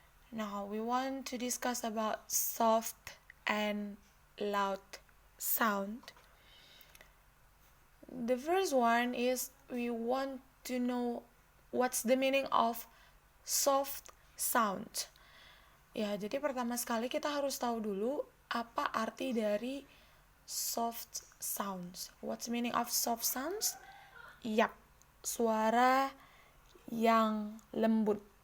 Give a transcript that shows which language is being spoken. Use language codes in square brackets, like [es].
[en] Now we want to discuss about soft and loud sound. The first one is we want to know what's the meaning of soft sound. [id] Ya, jadi pertama sekali kita harus tahu dulu apa arti dari soft sounds. [en] What's the meaning of soft sounds? Yap, [id] suara yang lembut.